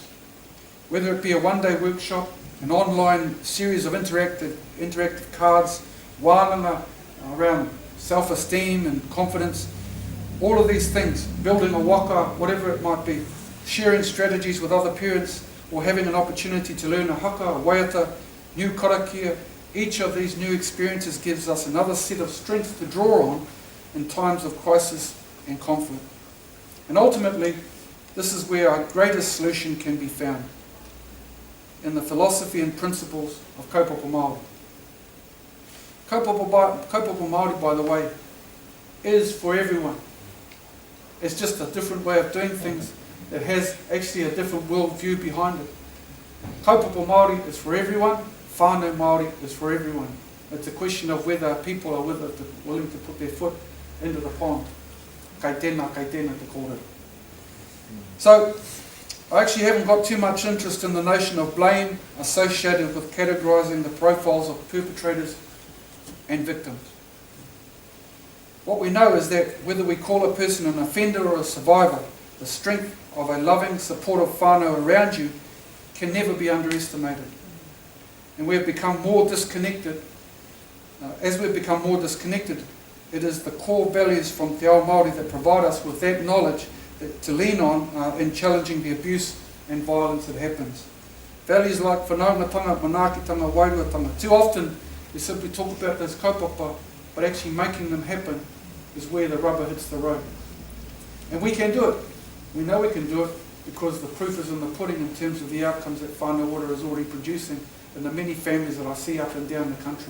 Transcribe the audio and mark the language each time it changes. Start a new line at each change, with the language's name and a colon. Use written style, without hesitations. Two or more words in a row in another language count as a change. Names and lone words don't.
English: Whether it be a one-day workshop, an online series of interactive cards, wānanga around self-esteem and confidence, all of these things, building a waka, whatever it might be, sharing strategies with other parents, or having an opportunity to learn a haka, a waiata, new karakia, each of these new experiences gives us another set of strength to draw on in times of crisis and conflict. And ultimately, this is where our greatest solution can be found, in the philosophy and principles of
Māori: kaupapa Māori. Kaupapa Māori,
English: by the way, is for everyone. It's just a different way of doing things that has actually a different worldview behind it.
Māori: Kaupapa Māori
English: is for everyone,
Māori: whānau Māori
English: is for everyone. It's a question of whether people are willing to put their foot into the pond.
Māori: Kai tēnā te kōrero.
English: So, I actually haven't got too much interest in the notion of blame associated with categorising the profiles of perpetrators and victims. What we know is that whether we call a person an offender or a survivor, the strength of a loving, supportive whānau around you can never be underestimated. And we have become more disconnected. As we've become more disconnected, it is the core values from
Māori: Te Ao Māori
English: that provide us with that knowledge to lean on in challenging the abuse and violence that happens. Values like
Māori: whanaungatanga, manaakitanga, wairuatanga.
English: Too often we simply talk about those kaupapa, but actually making them happen is where the rubber hits the road. And we can do it. We know we can do it because the proof is in the pudding in terms of the outcomes that Whānau Ora is already producing in the many families that I see up and down the country.